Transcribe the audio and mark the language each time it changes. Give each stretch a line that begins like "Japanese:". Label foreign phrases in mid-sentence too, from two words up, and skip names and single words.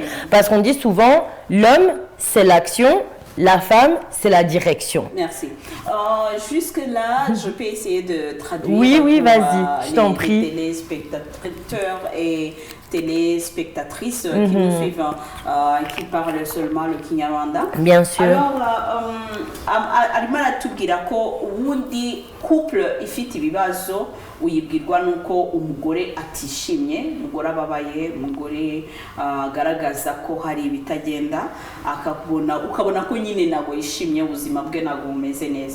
French: Parce qu'on dit souvent, l'homme, c'est l'action, la femme, c'est la direction. Merci. Jusque-là, je peux essayer de traduire. Oui, vas-y, je t'en prie. Les téléspectateurs et téléspectatrices qui nous suivent, qui parlent seulement le Kinyarwanda. Bien sûr. Alors,
Kinyarwanda: arimo aratubwira ko ubundi couple ifite ibibazo uyibwirwa nuko umugore atishimye, umugore ababaye, umugore agaragaza ko hari ibitagenda, ukabona ko nyine ntabwo yishimye, ubuzima bwe ntabwo bumeze neza.